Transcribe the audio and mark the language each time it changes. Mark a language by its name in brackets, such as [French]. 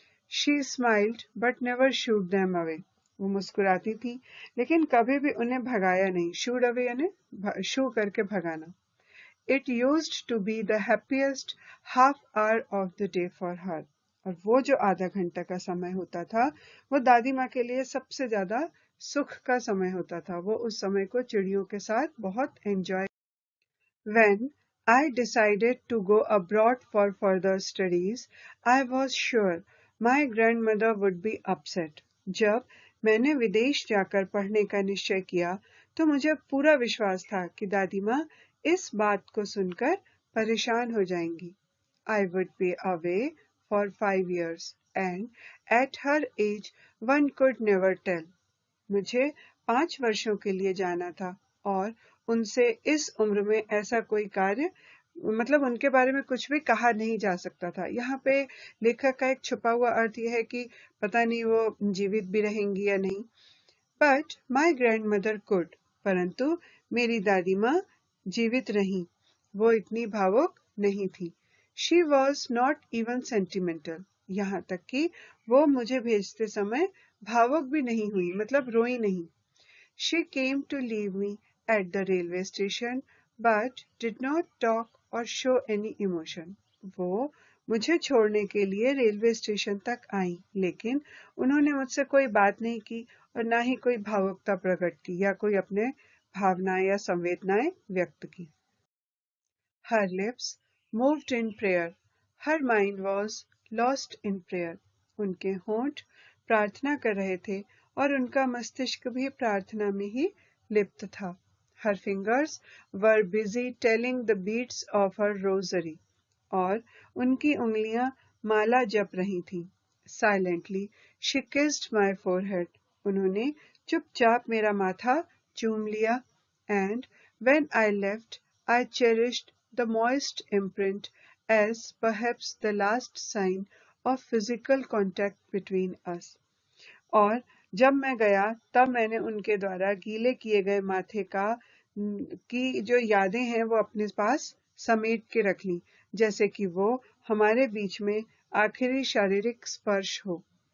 [English] She smiled but never shooed them away. [Hindi] वो मुस्कुराती थी लेकिन कभी भी उन्हें भगाया नहीं। शूड अवे यानी शू करके भगाना। [English] It used to be the happiest half hour of the day for her. [Hindi] और वो जो आधा घंटा का समय होता था, वो दादी माँ के लिए सबसे ज्यादा सुख का समय होता था। वो उस समय को चिड़ियों के साथ बहुत enjoy. [English] When I decided to go abroad for further studies, I was sure my grandmother would be upset. [Hindi] जब मैंने विदेश जाकर पढ़ने का निश्चय किया, तो मुझे पूरा विश्वास था कि दादी माँ इस बात को सुनकर परेशान हो जाएंगी। [English] I would be away for 5 years, and at her age, one could never tell. [Hindi] मुझे 5 वर्षों के लिए जाना था और उनसे इस उम्र में ऐसा कोई कार्य, मतलब उनके बारे में कुछ भी कहा नहीं जा सकता था। यहाँ पे लेखक का एक छुपा हुआ अर्थ यह है कि पता नहीं वो जीवित भी रहेंगी या नहीं। [English] but my grandmother could, [Hindi] परंतु मेरी दादी माँ जीवित रही। वो इतनी भावुक नहीं थी। [English] she was not even sentimental, [Hindi] यहाँ तक कि वो मुझे भेजते समय भावुक भी नहीं हुई, मतलब रोई नहीं। [English] She came to leave me at the railway station, but did not talk or show any emotion. [Hindi] वो मुझे छोड़ने के लिए रेलवे स्टेशन तक आई, लेकिन उन्होंने मुझसे कोई बात नहीं की और ना ही कोई भावुकता प्रकट की या कोई अपने भावनाएं या संवेदनाएं व्यक्त की। [English] Her lips moved in prayer. Her mind was lost in prayer. [Hindi] उनके होंठ प्रार्थना कर रहे थे और उनका मस्तिष्क भी प्रार्थना में ही लिप्त था। [English] Her fingers were busy telling the beads of her rosary. [Hindi] और उनकी उंगलियां माला जप रही थीं। [English] Silently, she kissed my forehead. [Hindi] उन्होंने चुपचाप मेरा माथा चूम लिया। [English] And when I left, I cherished the moist imprint as perhaps the last sign of physical contact between us. [Hindi] और जब मैं गया तब मैंने उनके द्वारा गीले किए गए माथे की जो यादें हैं वो अपने पास समेट के रख ली, जैसे कि वो हमारे बीच में आखिरी शारीरिक स्पर्श हो।